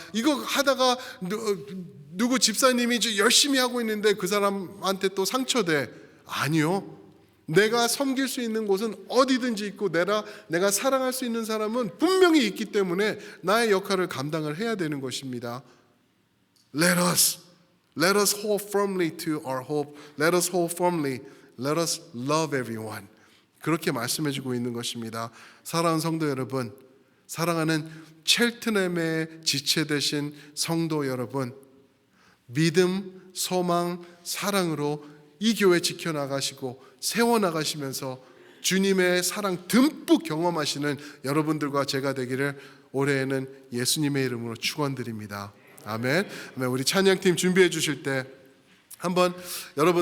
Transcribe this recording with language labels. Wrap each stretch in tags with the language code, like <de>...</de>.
<ko>이거 하다가 누구 집사님이 열심히 하고 있는데 그 사람한테 또 상처돼. 아니요. 내가 섬길 수 있는 곳은 어디든지 있고 내가 사랑할 수 있는 사람은 분명히 있기 때문에 나의 역할을 감당을 해야 되는 것입니다.</ko> <en>Let us hold firmly to our hope. Let us hold firmly. Let us love everyone.</en> <ko>그렇게 말씀해주고 있는 것입니다. 사랑하는 성도 여러분, 사랑하는 첼트넘의 지체 되신 성도 여러분, 믿음, 소망, 사랑으로 이 교회 지켜나가시고 세워나가시면서 주님의 사랑 듬뿍 경험하시는 여러분들과 제가 되기를 올해에는 예수님의 이름으로 축원드립니다. 아멘. 우리 찬양팀 준비해 주실 때 한번 여러분</ko>